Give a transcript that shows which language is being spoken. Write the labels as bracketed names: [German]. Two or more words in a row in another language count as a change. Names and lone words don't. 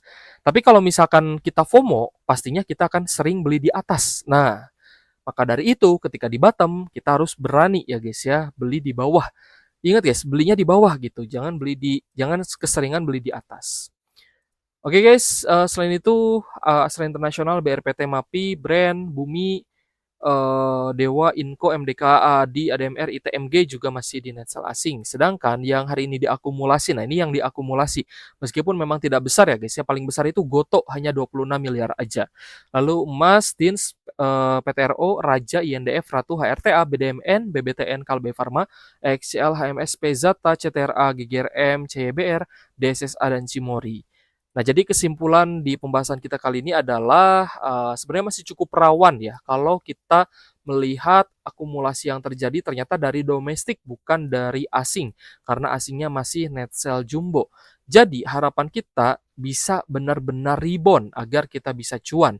[Indonesian] Tapi kalau misalkan kita FOMO, pastinya kita akan sering beli di atas. Nah, maka dari itu ketika di bottom, kita harus berani ya guys ya, beli di bawah. Ingat guys, belinya di bawah gitu. Jangan keseringan beli di atas. Oke guys, selain itu Astra Internasional, BRPT MAPI, Brand, Bumi, Dewa, Inco, MDKA, ADI, ADMR, ITMG juga masih di [English] net sell [Indonesian] asing. Sedangkan yang hari ini diakumulasi, nah ini yang diakumulasi. Meskipun memang tidak besar ya guys ya, paling besar itu Goto hanya 26 miliar aja. Lalu emas, TINS, PTRO, Raja, INDF, Ratu, HRTA, BDMN, BBTN, Kalbe Farma, XCL, HMS, Pezata, CTRA, GGRM, CYBR, DSSA, dan Cimori. Nah, jadi kesimpulan di pembahasan kita kali ini adalah sebenarnya masih cukup rawan ya kalau kita melihat akumulasi yang terjadi ternyata dari domestik bukan dari asing karena asingnya masih [English] net sell [Indonesian] jumbo. Jadi harapan kita bisa benar-benar rebound agar kita bisa cuan.